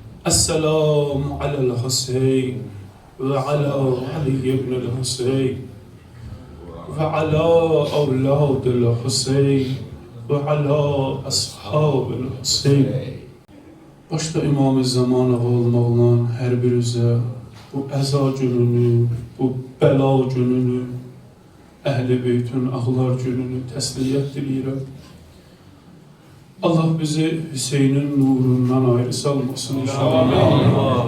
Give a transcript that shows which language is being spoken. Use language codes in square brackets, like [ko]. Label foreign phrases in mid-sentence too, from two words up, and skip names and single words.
[ar] السلام على الحسين وعلى علي بن الحسين وعلى أولاد الحسين وعلى أصحاب الحسين. [az] Başta İmam-ı Zaman ağalına olan her birinizə bu əza gününü, bu bəla gününü, Əhl-i Beytün ağlar gününü təsliyyət diləyirəm. Allah bizi Hüseynin nurundan ayrı salmasın inşallah.